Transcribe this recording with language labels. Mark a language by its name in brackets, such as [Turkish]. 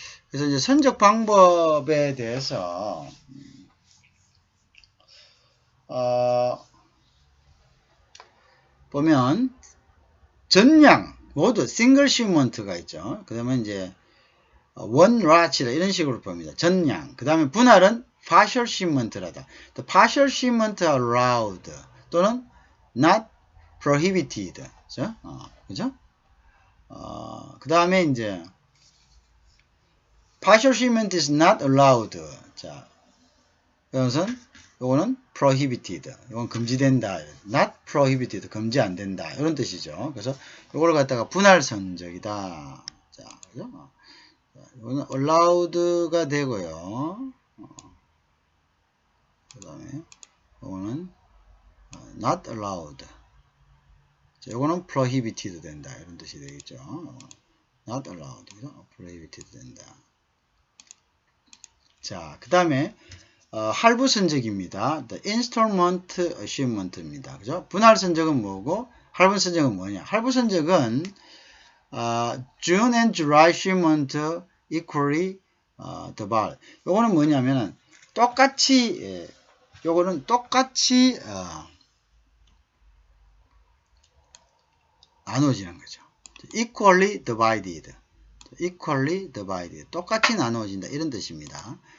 [Korean] 그래서 이제 선적 방법에 대해서 보면 전량 모두 [English] single shipment [Korean] 가 있죠. 그 다음에 이제 one rat이라 이런 식으로 봅니다. 전량. 그 다음에 분할은 [English] partial shipment라다. The partial shipment allowed 또는 not prohibited. [Korean] 그죠? 그죠? 그 다음에 이제 [English] partial shipment is not allowed. [Korean] 자, 이것은 요거는 prohibited. 이건 금지된다. [English] not prohibited. [Korean] 금지 안 된다. 이런 뜻이죠. 그래서 요걸 갖다가 분할 선적이다. 자, 그죠? 이거는 allowed가 되고요. 그 다음에 이거는 not allowed. 자, 이거는 prohibited 된다. 이런 뜻이 되겠죠. [English] not allowed. [Korean] 그죠? prohibited 된다. 자, 그 다음에 할부 선적입니다. [English] The installment shipment입니다. [Korean] 그죠? 분할 선적은 뭐고 할부 선적은 뭐냐? 할부 선적은 [English] June and July shipment equally double. [Korean] 요거는 뭐냐면은 똑같이 요거는 똑같이 나누어지는 거죠. [English] equally divided. equally divided. [Korean] 똑같이 나누어진다. 이런 뜻입니다.